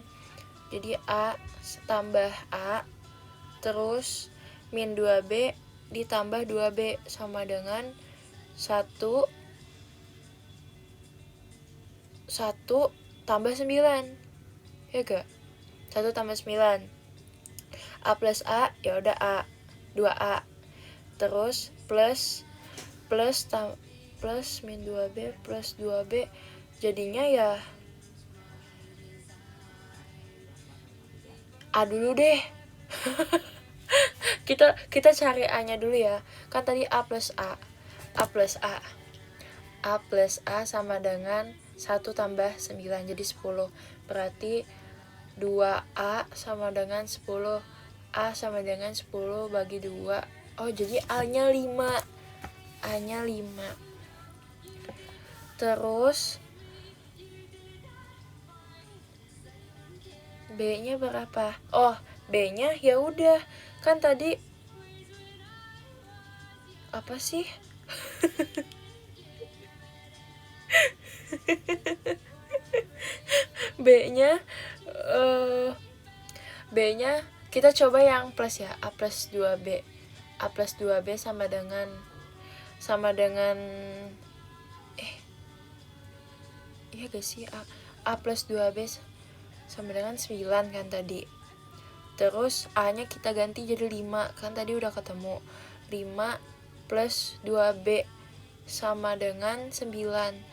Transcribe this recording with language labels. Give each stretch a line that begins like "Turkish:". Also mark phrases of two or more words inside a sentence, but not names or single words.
Indonesian: Jadi A tambah A terus min 2B ditambah 2B sama dengan 1 tambah 9. Ya gak? 1 tambah 9. A plus A, ya udah A. 2A. Terus plus min 2B plus 2B jadinya ya A dulu deh. kita cari A-nya dulu ya. Kan tadi A plus A. A plus A. A plus A sama dengan 1 tambah 9 jadi 10. Berarti 2A sama dengan 10. A sama dengan 10 bagi 2. Oh, jadi A-nya 5. A-nya 5. Terus B-nya berapa? Oh, B-nya ya udah. Kan tadi apa sih? B-nya kita coba yang plus ya. A plus 2B. A plus 2B sama dengan iya gak sih? A plus 2B sama dengan 9 kan tadi. Terus A-nya kita ganti jadi 5. Kan tadi udah ketemu. 5 plus 2B sama dengan 9.